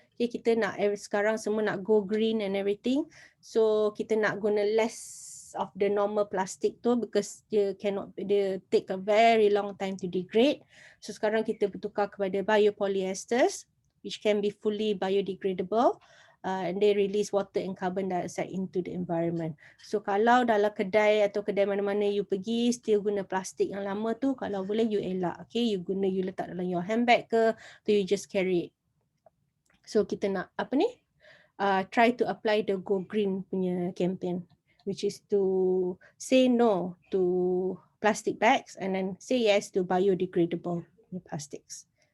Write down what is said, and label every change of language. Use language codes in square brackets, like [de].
[en] Okay, [ms] kita nak sekarang semua nak [en] go green and everything. So [ms] kita nak guna [en] less of the normal plastic [ms] tu [en] because [ms] dia [en] take a very long time to degrade. So [ms] sekarang kita bertukar kepada [en] biopolyesters which can be fully biodegradable. And they release water and carbon dioxide into the environment. [ms] So kalau dalam kedai atau kedai mana-mana you pergi still guna plastik yang lama tu, kalau boleh you elak. [en] Okay, you [ms] letak dalam [en] your handbag [ms] ke, atau [en] you just carry it. So [ms] kita nak [en] try to apply the Go Green [ms] punya [en] campaign, which is to say no to plastic bags and then say yes to biodegradable plastics.